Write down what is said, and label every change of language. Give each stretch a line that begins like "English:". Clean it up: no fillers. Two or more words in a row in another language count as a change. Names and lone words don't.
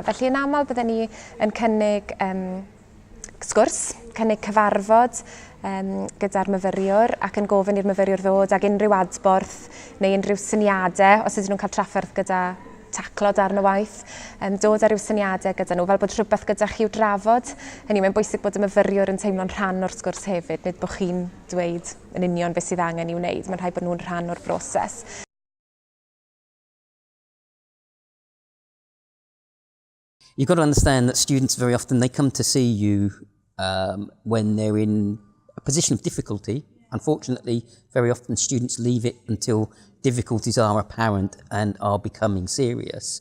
Welsh: Felly yn aml byddwn ni yn cynnig sgwrs, cynnig cyfarfod gyda'r myfyriwr ac yn gofyn i'r myfyriwr ddod ag unrhyw adborth neu unrhyw syniadau os ydyn nhw'n cael trafferth gyda taclo darn y waith, dod ar ryw syniadau gyda nhw, fel bod rhywbeth gyda chi i'w drafod. Hynny, mae'n bwysig bod y myfyriwr yn teimlo'n rhan o'r sgwrs hefyd, nid bod chi'n dweud yn union beth sydd angen i'w wneud. Mae'n rhaid bod nhw'n rhan o'r broses.
English: You've got to understand that students very often, they come to see you when they're in a position of difficulty. Unfortunately, very often students leave it until difficulties are apparent and are becoming serious.